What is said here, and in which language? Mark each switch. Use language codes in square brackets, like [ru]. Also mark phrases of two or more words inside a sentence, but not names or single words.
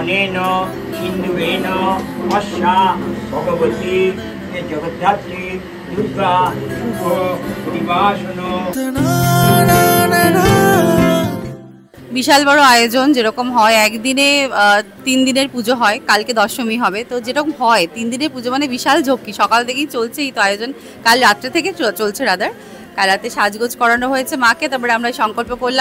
[sa] शीलेन सिंधुरेण अस्या भगवती जगद्धात्री दुर्गा शुभ निवासन। [bn] বিশাল বড় আয়োজন, যেরকম হয় একদিনে 3 দিনের পুজো হয়, কালকে দশমী হবে, তো যেরকম হয় 3 দিনের পুজো মানে বিশাল ঝক্কি, সকাল থেকেই চলছে এই তো আয়োজন, কাল রাত্রে থেকে চলছে রাদার। কাল রাতে সাজগোজ করানো হয়েছে মাকে, তারপরে আমরা সংকল্প করলাম।